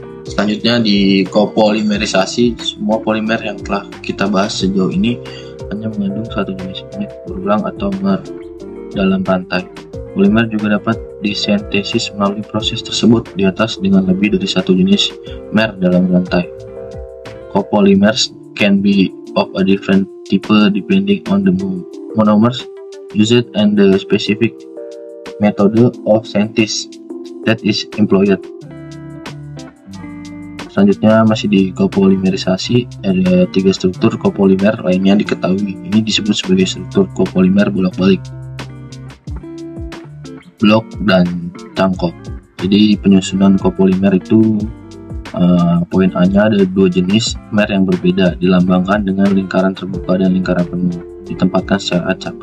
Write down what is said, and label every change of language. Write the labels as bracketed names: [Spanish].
[Indonesian] Selanjutnya di kopolimerisasi, semua polimer yang telah kita bahas sejauh ini hanya mengandung satu jenis mer berulang atau mer dalam rantai. Polimer juga dapat disintesis melalui proses tersebut di atas dengan lebih dari satu jenis mer dalam rantai. [English] Copolymers can be of a different type depending on the monomers used and the specific method of synthesis that is employed. [Indonesian] Selanjutnya masih di kopolimerisasi, ada 3 struktur kopolimer lainnya diketahui. Ini disebut sebagai struktur kopolimer bolak-balik, blok dan cangkok. Jadi penyusunan kopolimer itu poin A-nya ada 2 jenis mer yang berbeda, dilambangkan dengan lingkaran terbuka dan lingkaran penuh, ditempatkan secara acak.